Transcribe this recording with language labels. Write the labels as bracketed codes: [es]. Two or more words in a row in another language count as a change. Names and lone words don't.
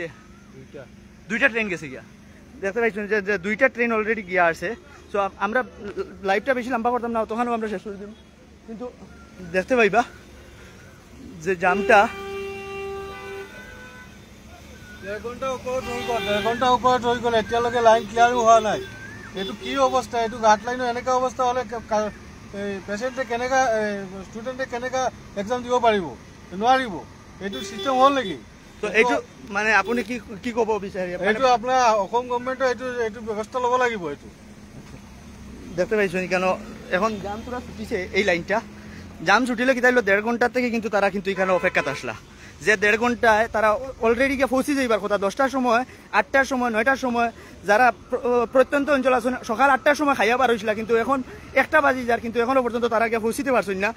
[bn] 2টা ট্রেন গেছে গিয়া। দেখতে পাইছেন যে 2টা ট্রেন অলরেডি গিয়া আছে। সো আমরা লাইভটা বেশি লম্বা করতাম না, তখনও আমরা শেষ করে দিব। কিন্তু দেখতে পাইবা যে জামটা [as] 1.5 ঘন্টা ওপৰত হৈ গ'ল, এতিয়ালৈকে লাইন ক্লিয়াৰো হোৱা নাই। এইটো কি অৱস্থা? এইটো ঘাট লাইনৰ এনেকুৱা অৱস্থা হ'লে পেচেণ্টে কেনেকৈ ষ্টুডেণ্টে কেনেকৈ এক্সাম দিব পাৰিব? নোৱাৰিব। এইটো চিষ্টেম হ'ল নেকি? তো এইটো মানে আপুনি কি ক'ব বিচাৰে? এইটো আপোনাৰ অসম গভৰ্ণমেণ্টে এইটো ব্যৱস্থা ল'ব লাগিব। এইটো [bn] দেখতে পাইছেন কেন এখন জাম পুরা ছুটিছে এই লাইনটা। জাম ছুটিলে কি তাইলো 1.5 ঘন্টা থেকে কিন্তু তারা কিন্তু এখানে অপেক্ষাতে আসলা। যে 1.5 ঘন্টায় তারা অলরেডি গিয়ে পৌঁছে যাইবার কথা 10টার সময়, 8টার সময়, 9টার সময়, যারা প্রত্যন্ত অঞ্চল আছেন সকাল 8টার সময় খাইয়া বার হয়েছিল, কিন্তু এখন 1টা বাজি যার, কিন্তু এখনো পর্যন্ত তারা গিয়ে পৌঁছিতে পারছেন না।